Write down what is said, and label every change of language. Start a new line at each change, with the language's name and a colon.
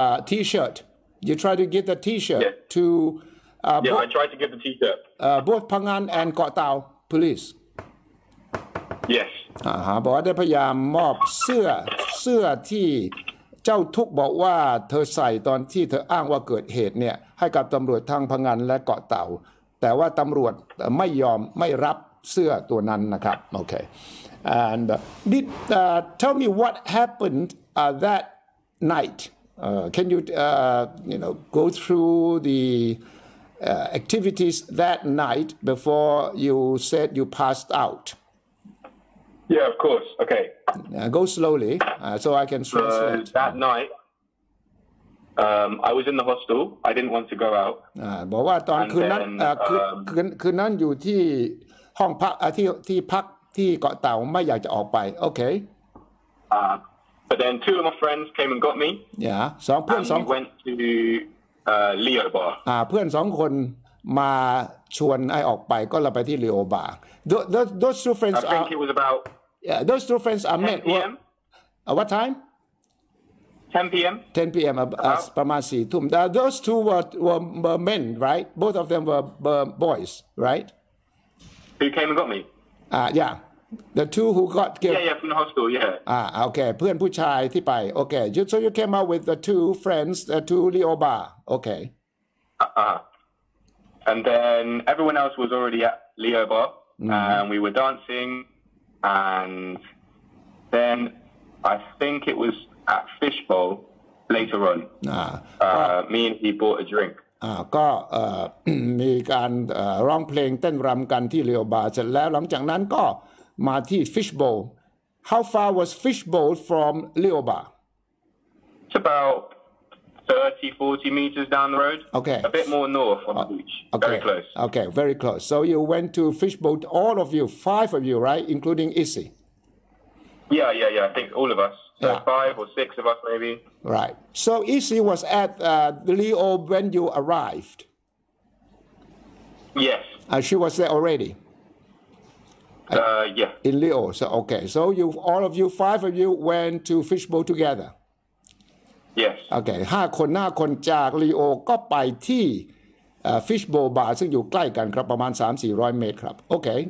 English: t-shirt you try to give the t-shirt to I tried to give the t-shirt both Phangan and เกาะเต่า police Yes
Thai: บอกว่าได้พยายามมอบเสื้อที่เจ้าทุกบอกว่าเธอใส่ตอนที่เธออ้างว่าเกิดเหตุเนี่ยให้กับตำรวจทางพังงานและเกาะเต่าแต่ว่าตำรวจไม่รับเสื้อตัวนั้นนะครับโอเค
English: and tell me what happened that night can you go through the activities that night before you said you passed out Yeah, of course. Okay. Go slowly, so I can translate. That night, I was in the hostel. I didn't want to go out.
Thai: บอกว่าตอนคืนนั้นคืนนั้นอยู่ที่ห้องพักที่พักที่เกาะเต่าไม่อยากจะออกไป
English: Okay. But then 2 of my friends came and got me. Yeah.
Thai: เพื่อน2
English: we went to Leo Bar.
Thai: เพื่อน2 คนมาชวนไอ้ออกไปก็เราไปที่ Leo Bar.
English: Those 2 friends I think it was about those 2 friends are men. What time? 10 p.m. 10 p.m.
Thai: ประมาณ4 ทุ่ม
English: Those 2 were men, right? Both of them were boys, right? Who came and got me? Yeah. The 2 who got killed. Yeah, from the hostel, yeah. Okay.
Thai: เพื่อนผู้ชายที่ไป
English: Okay. So you came out with the 2 friends to Leo Bar. Okay. And then everyone else was already at Leo Bar. And we were dancing, and then I think it was at Fishbowl later on. Me and he bought a drink.
Thai: ก็มีการร้องเพลงเต้นรำกันที่เรียวบาร์เสร็จแล้วหลังจากนั้นก็มาที่ Fishbowl.
English: How far was Fishbowl from Leo Bar? It's about 30-40 meters down the road. Okay. A bit more north on the beach. Okay. Very close. Okay, very close. So you went to Fishbowl, all of you, 5 of you, right? Including Issy. Yeah. I think all of us. So 5 or 6 of us maybe. Right. So Issy was at Leo when you arrived. Yes. She was there already. Yeah. In Leo. So okay. So all of you, 5 of you went to Fishbowl together.Yes. Okay.
Thai: 5 คนจากลีโอก็ไปที่ Fishbowl Bar ซึ่งอยู่ใกล้กันครับประมาณ 300-400 เมตรครับ
English: Okay.